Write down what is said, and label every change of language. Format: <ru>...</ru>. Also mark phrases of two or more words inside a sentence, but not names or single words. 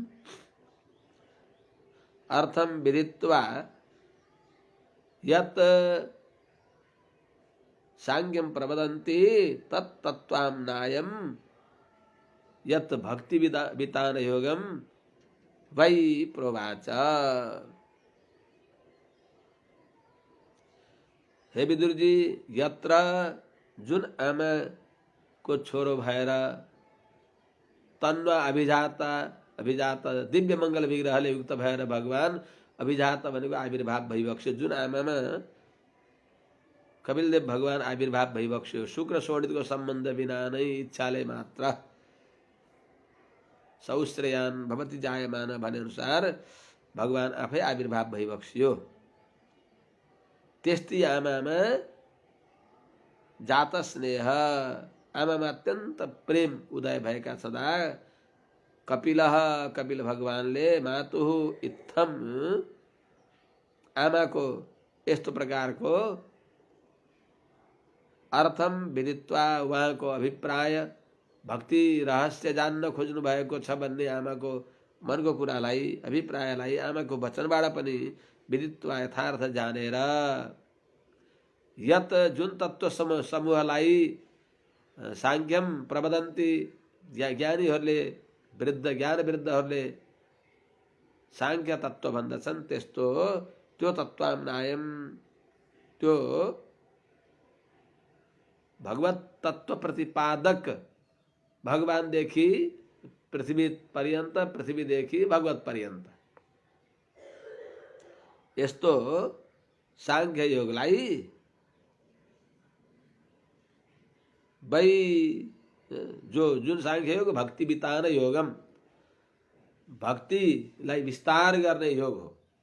<sa>अर्थं विदित्वा यत् सांख्यं प्रवदन्ति तत् तत्त्वाम्नायं यत् भक्ति वितान योगम वै प्रोवाच।</sa> <ne>हे विदुरजी, यत्र जुन आमा को छोरो भएर</ne> <sa>तन्वा अभिजाता,</sa> <ne>अभिजात दिव्य मङ्गल विग्रहले युक्त भएर भगवान अभिजात भनेको आविर्भाव भइबक्स्यो, जुन आमामा कपिलदेव भगवान आविर्भाव भइबक्स्यो, शुक्र शोणितको सम्बन्ध बिना नै इच्छाले मात्र</ne> <sa>सौश्रेयान भवति जायमान</sa> <ne>भने अनुसार भगवान आफै आविर्भाव भइबक्स्यो। त्यस्ती आमामा जात स्नेह, आमामा अत्यन्त प्रेम उदय भएका छँदा कपिलः, कपिल भगवानले</ne> <sa>मातुः इत्थम,</sa> <ne>आमाको यस्तो प्रकारको</ne> <sa>अर्थम विदित्वा,</sa> <ne>उहाँको अभिप्राय भक्ति रहस्य जान्न खोज्नु भएको छ भन्ने आमाको मनको कुरालाई, अभिप्रायलाई आमाको वचनबाट पनि विदित्वा यथार्थ जानेर, यत जुन तत्त्व समूहलाई</ne> <sa>सांख्यम प्रवदन्ति,</sa> <ne>ज्ञानीहरूले, वृद्ध ज्ञान वृद्धहरूले सांख्य तत्त्व भन्दछन्, त्यस्तो त्यो तत्त्वाम्नायम, त्यो भगवत तत्त्व प्रतिपादक, भगवानदेखि पृथ्वी पर्यन्त, पृथ्वीदेखि भगवत पर्यन्त यस्तो सांख्य योगलाई वै, जो जुन सांख्य योग</ne> <sa>भक्ति वितान योगम,</sa> <ne>भक्तिलाई विस्तार गर्ने योग हो।</ne>